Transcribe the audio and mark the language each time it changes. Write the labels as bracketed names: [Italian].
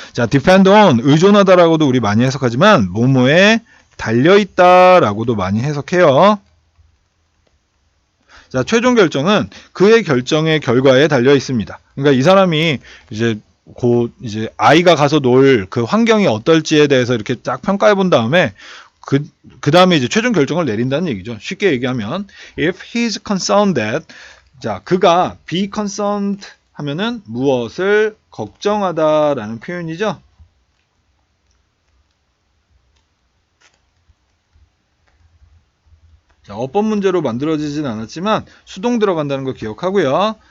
[Korean] 자, depend on 의존하다라고도 우리 많이 해석하지만 뭐뭐에 달려 있다라고도 많이 해석해요. 자, 최종 결정은 그의 결정의 결과에 달려 있습니다. 그러니까 이 사람이 이제 아이가 가서 놀 그 환경이 어떨지에 대해서 이렇게 쫙 평가해 본 다음에 그 다음에 이제 최종 결정을 내린다는 얘기죠. 쉽게 얘기하면 [English] if he's concerned that. [Korean] 자, 그가 be concerned 하면은 무엇을 걱정하다라는 표현이죠. 자, 어법 문제로 만들어지진 않았지만 수동 들어간다는 거 기억하고요.